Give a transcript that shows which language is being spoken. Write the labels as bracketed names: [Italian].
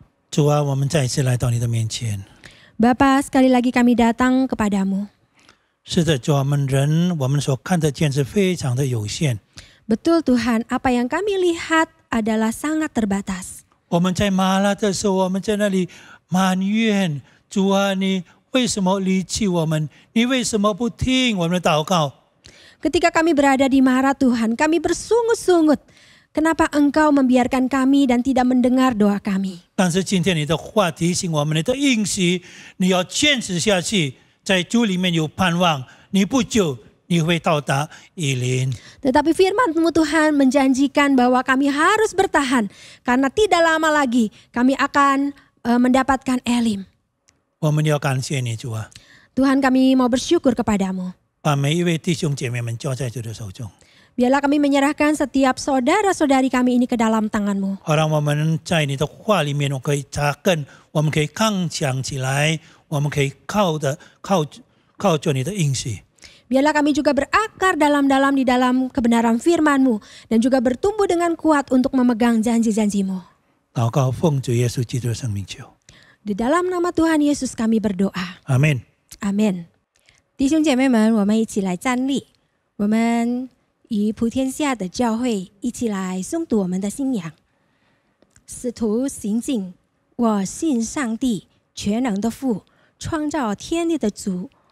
[Chinese] 主啊，我们再一次来到你的面前。 [Indonesian] Bapa, sekali lagi kami datang kepadamu. [Chinese] 是的，主啊，我们所看得见是非常的有限。 [Indonesian] Betul Tuhan, apa yang kami lihat adalah sangat terbatas. [Chinese] 我们在麻辣的时候，我们在那里埋怨主啊，你为什么离弃我们？你为什么不听我们的祷告？ [Indonesian] Ketika kami berada di Marah Tuhan, kami bersungut-sungut. Kenapa Engkau membiarkan kami dan tidak mendengar doa kami? [Chinese] 但是今天你的话提醒我们，你的应许你要坚持下去，在主里面有盼望，你不久你会到达以琳。 [Indonesian] Tetapi firman-Mu Tuhan menjanjikan bahwa kami harus bertahan. Karena tidak lama lagi kami akan mendapatkan Elim. [Chinese] 我们要感谢你，主啊， [Indonesian] Tuhan, kami mau bersyukur kepadamu. [Chinese] 把每一位弟兄姐妹们交在主的手中， [Indonesian] Biarlah kami menyerahkan setiap saudara-saudari kami ini ke dalam tangan-Mu. [Chinese] 好让我们在你的话里面，我可以扎根，我们可以刚强起来，我们可以靠着你的应许。 [Indonesian] Biarlah kami juga berakar dalam-dalam di dalam kebenaran firman-Mu. Dan juga bertumbuh dengan kuat untuk memegang janji-janji-Mu. [Chinese] 祷告奉主耶稣基督的圣名求， [Indonesian] Di dalam nama Tuhan Yesus kami berdoa. [Chinese] 阿门。 [Indonesian] Amen. [Chinese] 弟兄姐妹们，我们一起来站立。我们与普天下的教会一起来诵读我们的信仰。使徒行径，我信上帝全能的父，创造天地的主。